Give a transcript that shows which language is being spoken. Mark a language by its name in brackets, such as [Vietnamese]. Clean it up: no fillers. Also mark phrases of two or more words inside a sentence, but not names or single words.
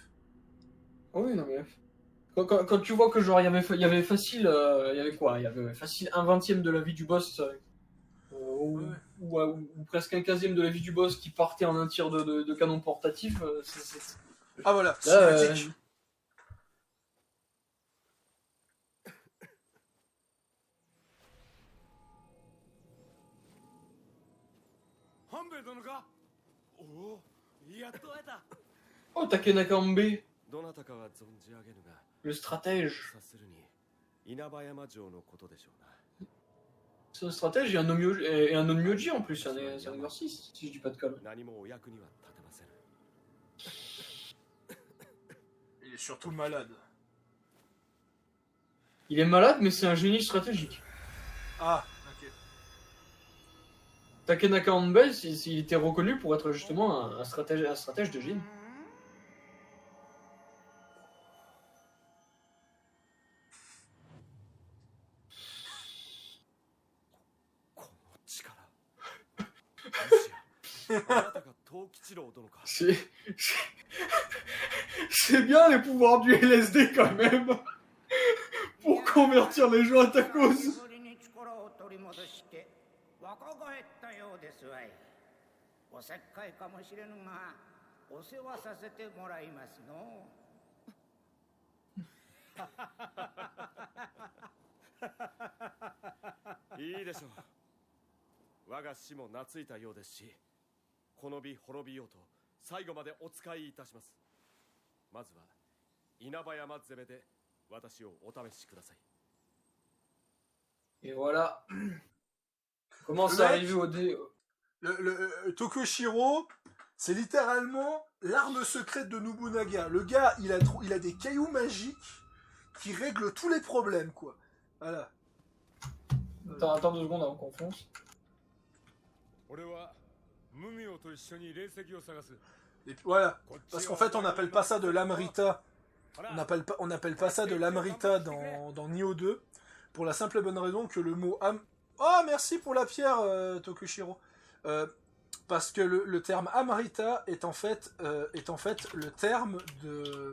[French] Oh oui, non mais... Quand tu vois que genre il y avait facile, il y avait quoi? Il y avait facile un vingtième de la vie du boss, Ouais. ou presque un quinzième de la vie du boss qui partait en un tir de canon portatif. Ah voilà, Là, cinématique. [Japanese] 半兵衛殿か。おお、やっと会えた。 [French] oh, Takenaka Ambe, [Japanese] どなたかは存じ上げぬが、 [French] le stratège. [Japanese] 察するに稲葉山城のことでしょうな。 [French] C'est un stratège et un Onmyoji en plus, c'est un exorciste, si je dis pas de conneries. [Japanese] 何もお役には立てません。 [French] Il est surtout malade. Il est malade, mais c'est un génie stratégique. Ah, ok. Takenaka Ambe, il était reconnu pour être justement un stratège de génie. [Japanese] この力。もしや、あなたが藤吉郎殿か。 [French] C'est bien les pouvoirs du LSD quand même pour convertir les gens à ta cause. [Japanese] ぶりに力を取り戻して若返ったようですわい。おせっかいかもしれぬがお世話させてもらいますの。いいでしょう。我が死も懐いたようですし、この美滅びようと最後までお使いいたします。まずは稲葉山攻めで私をお試しください。 [French] Et voilà. Commence Le à mec- arriver au dé. Tokushiro, c'est littéralement l'arme secrète de Nobunaga. Le gars, il a des cailloux magiques qui règlent tous les problèmes, quoi. Voilà. Attends 2 secondes avant qu'on fonce. [Japanese] 俺は無名と一緒に霊石を探す。 [French] Et puis, voilà. Parce qu'en fait, on n'appelle pas ça de l'Amrita. On n'appelle pas ça de l'Amrita dans Nioh 2. Pour la simple et bonne raison que le mot Oh, merci pour la pierre, Tokushiro. Parce que le terme Amrita est en fait le terme de...